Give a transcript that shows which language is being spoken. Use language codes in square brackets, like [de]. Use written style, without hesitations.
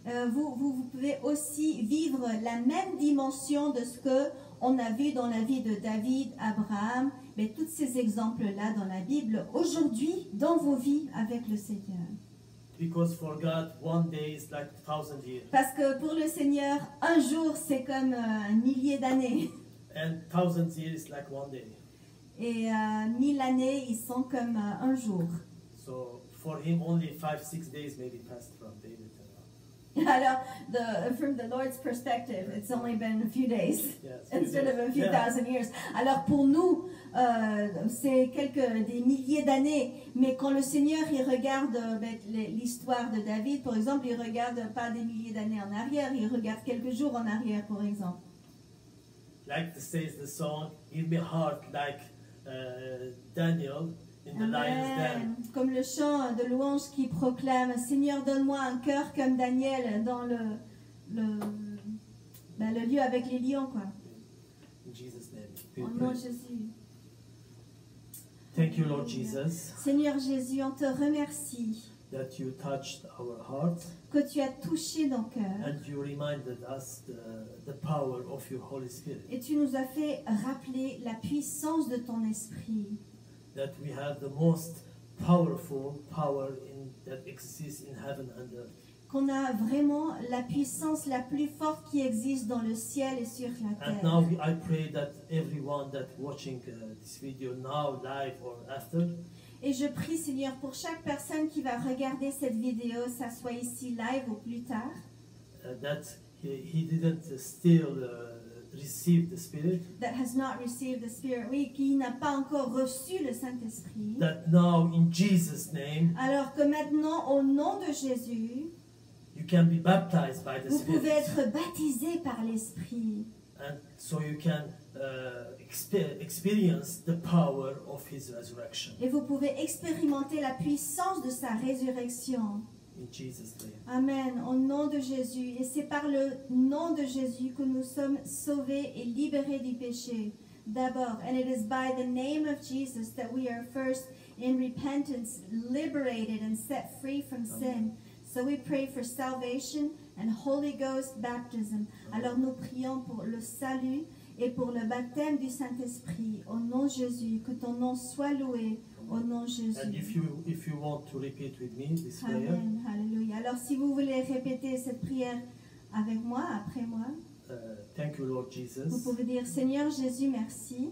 [fr] vous pouvez aussi vivre la même dimension de ce que on a vu dans la vie de David, Abraham, mais tous ces exemples-là dans la Bible, aujourd'hui, dans vos vies avec le Seigneur. [en] Because for God, one day is like 1,000 years. [fr] Parce que pour le Seigneur, un jour, c'est comme un millier d'années. [en] And 1,000 years is like one day. [fr] Et 1000 années, ils sont comme un jour. [en] So for him, only 5-6 days maybe passed from David. Alors, from the Lord's perspective, it's only been a few days instead of a few thousand years. [fr] Alors pour nous, c'est des milliers d'années. Mais quand le Seigneur il regarde l'histoire de David, par exemple, il regarde pas des milliers d'années en arrière, il regarde quelques jours en arrière, par exemple. [en] Like says the song, "Give me heart like Daniel." Amen. [fr] Comme le chant de louange qui proclame, Seigneur, donne-moi un cœur comme Daniel dans le lieu avec les lions, quoi. [en] In Jesus' name. [fr] Au nom de Jésus. [en] Thank you, Lord Jesus. [fr] Seigneur Jésus, on te remercie. [en] That you touched our hearts. [fr] Que tu as touché nos cœurs. [en] And you reminded us the power of your Holy Spirit. [fr] Et tu nous as fait rappeler la puissance de ton esprit. [en] That we have the most powerful power that exists in heaven and earth. [fr] Qu'on a vraiment la puissance la plus forte qui existe dans le ciel et sur la terre. [en] And now I pray that everyone that watching this video now, live or after. [fr] Et je prie, Seigneur, pour chaque personne qui va regarder cette vidéo, ça soit ici live ou plus tard. [en] That he didn't still receive the Spirit. That has not received the Spirit. [fr] Oui, qui n'a pas encore reçu le Saint-Esprit. [en] That now in Jesus' name. [fr] Alors que maintenant, au nom de Jésus, [en] you can be baptized by the [fr] vous [en] Spirit. [fr] pouvez être baptisé par l'Esprit. [en] And so you can experience the power of His resurrection. [fr] Et vous pouvez expérimenter la puissance de sa résurrection. [en] In Jesus' name. [fr] Amen. Au nom de Jésus. Et c'est par le nom de Jésus que nous sommes sauvés et libérés du péché. D'abord. [en] And it is by the name of Jesus that we are first in repentance, liberated and set free from sin. So we pray for salvation and Holy Ghost baptism. [fr] Alors nous prions pour le salut et pour le baptême du Saint-Esprit. Au nom de Jésus. Que ton nom soit loué. Au nom de Jésus. [en] And if you want to repeat with me this prayer. Amen. Hallelujah. [fr] Alors si vous voulez répéter cette prière avec moi, après moi. [en] Thank you, Lord Jesus. [fr] Vous pouvez dire, Seigneur Jésus, merci.